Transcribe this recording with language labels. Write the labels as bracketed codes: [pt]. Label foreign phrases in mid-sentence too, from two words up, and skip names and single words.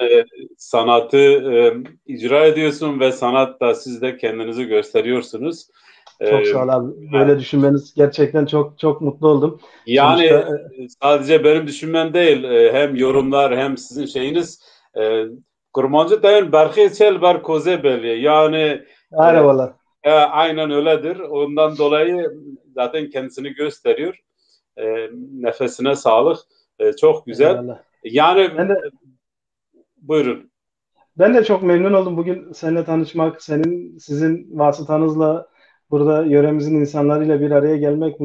[tr] sanatı icra ediyorsun ve sanatta siz de kendinizi gösteriyorsunuz. Çok sağ ol abi. Böyle düşünmeniz gerçekten çok çok mutlu oldum. Yani Sonuçta sadece benim düşünmem değil, hem yorumlar hem sizin şeyiniz. [ku] Kurmancı dayın berxi çel ber koze belli. Yani [tr] eyvallah. aynen öyledir. Ondan dolayı zaten kendisini gösteriyor. Nefesine sağlık. Çok güzel. Eyvallah. Yani buyurun. Ben de çok memnun oldum bugün seninle tanışmak, sizin vasıtanızla burada yöremizin insanlarıyla bir araya gelmek.